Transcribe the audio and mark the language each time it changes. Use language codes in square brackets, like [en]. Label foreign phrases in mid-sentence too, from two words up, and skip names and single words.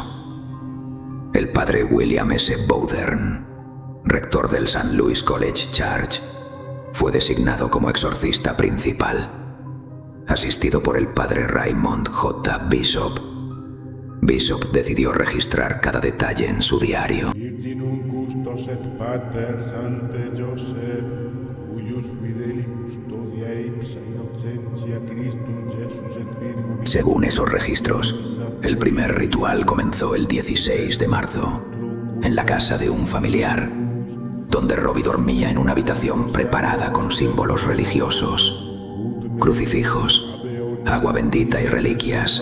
[es] El padre William S. Bowdern, rector del St. Louis College Church, fue designado como exorcista principal, asistido por el padre Raymond J. Bishop. Bishop decidió registrar cada detalle en su diario. [la] Virginum custos et pater Sancte Joseph, cuius fideli custodia ipsa innocentia Christus Jesus et Virgo. [es] Según esos registros, el primer ritual comenzó el 16 de marzo, en la casa de un familiar, donde Robbie dormía en una habitación preparada con símbolos religiosos, crucifijos, agua bendita y reliquias.